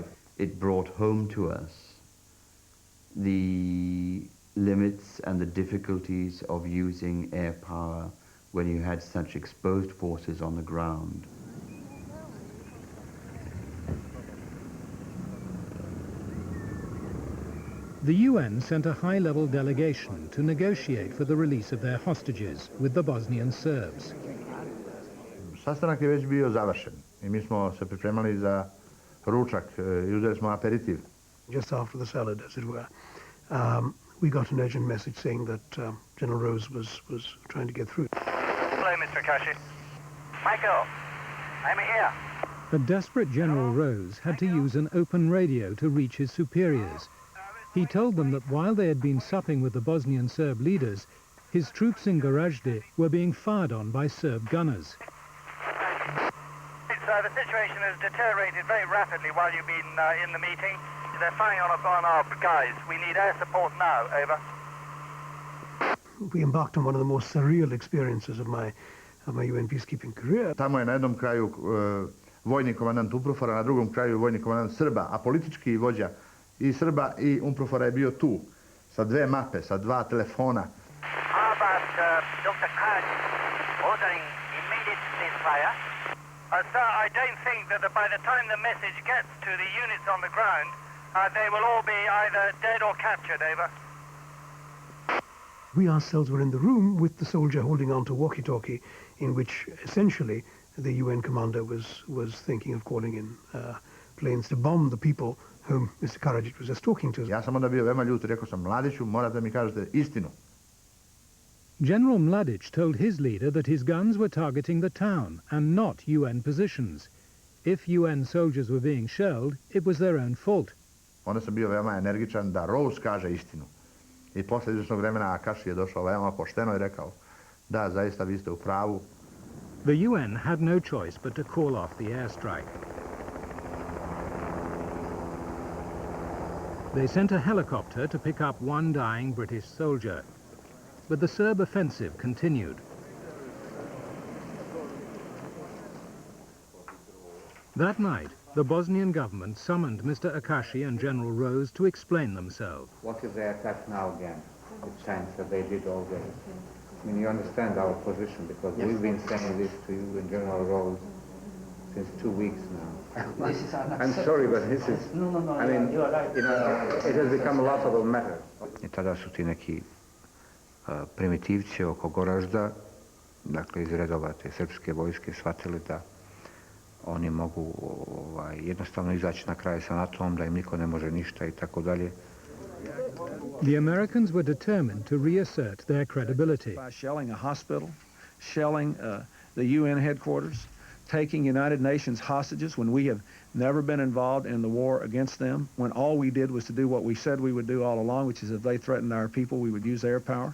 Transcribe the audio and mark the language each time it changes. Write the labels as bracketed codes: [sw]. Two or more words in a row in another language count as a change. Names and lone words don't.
[en] It brought home to us the limits and the difficulties of using air power when you had such exposed forces on the ground. The UN sent a high-level delegation to negotiate for the release of their hostages with the Bosnian Serbs. [sr] Sastanak je već bio završen I mi smo se pripremali za ručak I uzeli smo aperitiv. [en] Just after the salad, as it were, we got an urgent message saying that General Rose was trying to get through. Hello, Mr. Akashi. Michael, I'm here. A desperate General Rose had to use an open radio to reach his superiors. He told them that while they had been supping with the Bosnian Serb leaders, his troops in Gorazde were being fired on by Serb gunners. The situation has deteriorated very rapidly while you've been in the meeting. They're firing on our guys. We need air support now, over. We embarked on one of the most surreal experiences of my UN peacekeeping career. [sr] Tamo je na jednom kraju vojni komandant UNPROFOR-a, na drugom kraju vojni komandant Srba, a politički vođa I Srba I UNPROFOR-a je bio tu, sa 2 mape, sa 2 telefona. [en] How about Dr. Khan ordering immediate ceasefire? Sir, I don't think that by the time the message gets to the units on the ground, they will all be either dead or captured, over. We ourselves were in the room with the soldier holding on to walkie-talkie, in which essentially the UN commander was thinking of calling in planes to bomb the people whom Mr. Karadzic was just talking to. [sr] Ja sam onda bio veoma ljut I rekao sam, Mladiću, morate da mi kažete istinu. [en] General Mladic told his leader that his guns were targeting the town and not UN positions. If UN soldiers were being shelled, it was their own fault. [sr] Onda sam bio veoma energičan da Rose kaže istinu. I posle izvršnog vremena Akashi je došao veoma pošteno I rekao, da, zaista vi ste u pravu. [en] The UN had no choice but to call off the airstrike. They sent a helicopter to pick up one dying British soldier. But the Serb offensive continued. That night, the Bosnian government summoned Mr. Akashi and General Rose to explain themselves. What if they attack now again? The chance that they did already. I mean, you understand our position because we've been saying this to you and General Rose since 2 weeks now. I'm sorry, but this is... No, I mean, you are right. You know, it has become a lot of a matter. [sr] I tada su ti neki primitivci oko Goražda, dakle iz redova te srpske vojske, shvatili da oni mogu jednostavno izaći na kraj sa NATO-om, da im niko ne može ništa I tako dalje. [en] The Americans were determined to reassert their credibility. By shelling a hospital, shelling the UN headquarters, taking United Nations hostages when we have never been involved in the war against them, when all we did was to do what we said we would do all along, which is if they threatened our people, we would use air power.